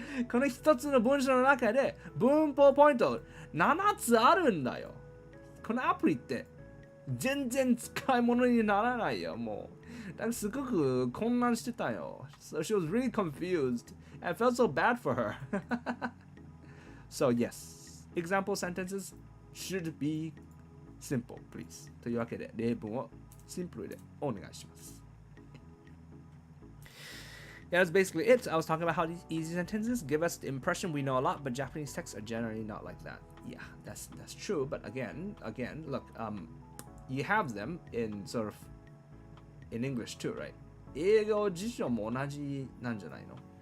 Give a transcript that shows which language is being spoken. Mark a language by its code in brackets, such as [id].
[ja] この一つの文章の中で文法ポイント7つあるんだよ。このアプリって全然使い物にならないよ、もう。だからすごく混乱してたよ。 [en] So she was really confused. I felt so bad for her. So yes, example sentences should be simple, please. [ja] というわけで、例文をシンプルでお願いします。 [en] Yeah, that's basically it. I was talking about how these easy sentences give us the impression we know a lot, but Japanese texts are generally not like that. Yeah, that's true. But again, look, you have them in sort of in English too, right? [ja] 英語辞書も同じなんじゃないの?